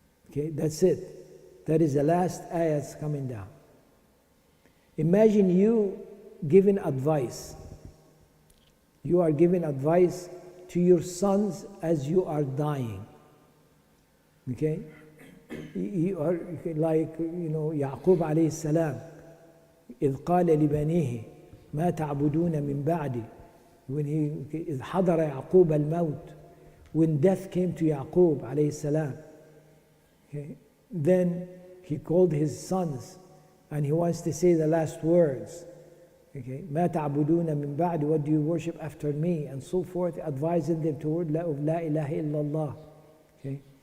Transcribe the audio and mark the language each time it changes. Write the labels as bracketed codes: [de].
[en] Okay, that's it. That is the last ayah that's coming down. Imagine you giving advice. You are giving advice to your sons as you are dying. Okay? You are like, Yaqub alayhi salam, [ar] إذ قال لبنيه ما تعبدون من بعدي. [en] When [ar] إذ حضر يعقوب الموت, [en] when death came to Yaqub [ar] alayhi salam. [en] Okay? Then he called his sons and he wants to say the last words. Okay? [ar] ما تعبدون من بعد, [en] what do you worship after me, and so forth, advising them toward [ar] La ilaha illallah. [en] Okay?